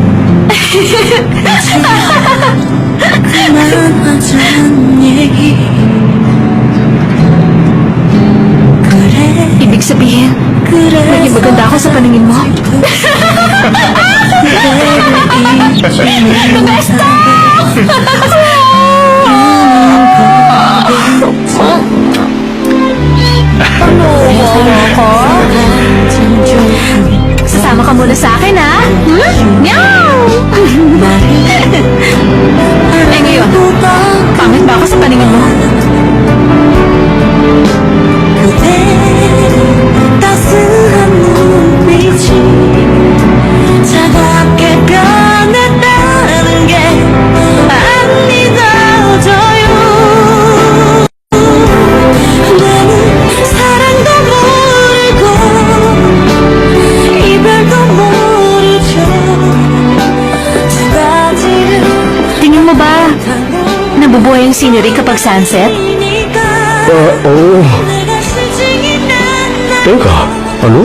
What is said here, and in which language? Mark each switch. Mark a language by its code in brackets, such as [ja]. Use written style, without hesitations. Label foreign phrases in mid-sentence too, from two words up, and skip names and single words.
[ko] 그만하자는 얘기 그래 [tl] Ibig sabihin, maging maganda ako sa paningin mo. Sasama ka muna sa akin, ha? Meow! Eh ngayon, pangit ba ako sa paningin mo? [ko] 그대 따스한 눈빛이 차갑게 변했다는 게 안 믿어져요 나는 사랑도 모르고 이별도 모르죠 두 가지를 [tl] Tingin mo ba, nabubuhay yung scenery kapag sunset? Oo. Teka, ano?